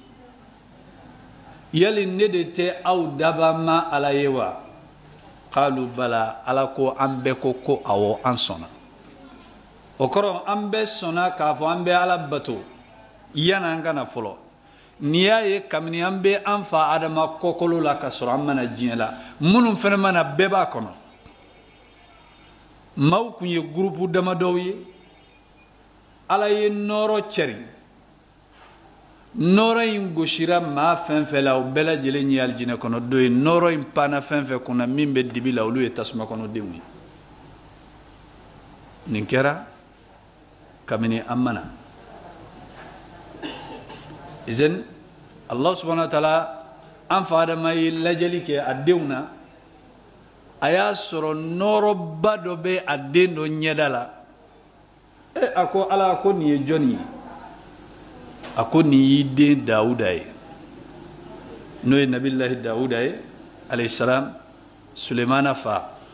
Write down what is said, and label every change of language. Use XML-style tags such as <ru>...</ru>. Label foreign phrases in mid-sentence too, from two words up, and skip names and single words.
<bm>yali ne de tɛ aw daba ma ala ye wa</bm> <ar>qalu bala</ar> <bm>ala ko an bɛɛ ko awɔ an sɔnna o kɔrɔ an bɛɛ sɔnna k'a fɔ an bɛ ala bato yan'an kana fɔlɔ n'i y'a ye kabini an bɛ an fa adama kɔkolo la ka sɔrɔ an mana diɲɛ la minnu fana mana bɛɛ b'a kɔnɔ maaw kun ye gurupu damadɔw ye ala ye nɔɔrɔ cɛri nɔɔrɔ in gosira maa fɛn fɛn la o bɛɛ lajɛlen ye alijinɛ kɔnɔ don ye nɔɔrɔ in panna fɛn fɛn kunna min bɛ dibi la olu ye tasuma kɔnɔdenw ye nin kɛra kabini an mana izin</bm> <ar>الله سبحانه وتعالى</ar> <bm>an fa adama ye lajɛli kɛ a denw na a y'a sɔrɔ nɔɔrɔba dɔ bɛ a den dɔ ɲɛda la a ko ala ko nin ye jɔnni ye a ko nin y'i den dawuda ye n'o ye nabilahi dawuda ye</bm> <ar>عليه السلام</ar> <bm>sulemana fa</bm>